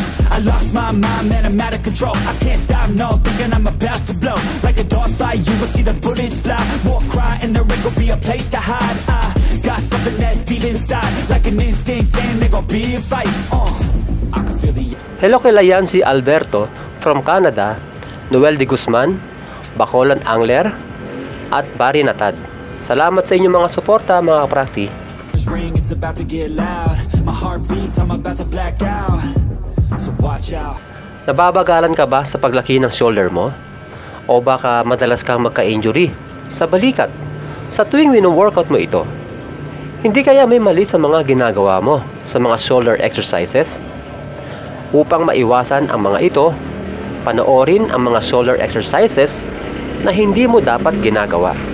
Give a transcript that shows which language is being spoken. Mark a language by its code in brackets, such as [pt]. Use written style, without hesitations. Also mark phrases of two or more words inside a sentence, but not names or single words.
[en] I lost my mind, man, I'm out of control. I can't stop, no, thinking I'm about to blow. Like a dog fight, you will see the bullets fly. War cry and there ain't gonna be a place to hide. I got something that's deep inside, like an instinct saying there gonna be a fight. I can feel the... [tl] Hello kay Yancy Alberto from Canada, Noel de Guzman, Bacolod Angler, at Barry Natad. Salamat sa inyong mga suporta, mga kaprakti. [en] It's about to get loud. My heart beats, I'm about to black out. So watch out. [tl] Nababagalan ka ba sa paglaki ng shoulder mo? O baka madalas kang magka-injury sa balikat sa tuwing wino-workout mo ito? Hindi kaya may mali sa mga ginagawa mo sa mga [en] shoulder exercises? [tl] Upang maiwasan ang mga ito, panoorin ang mga [en] shoulder exercises [tl] na hindi mo dapat ginagawa.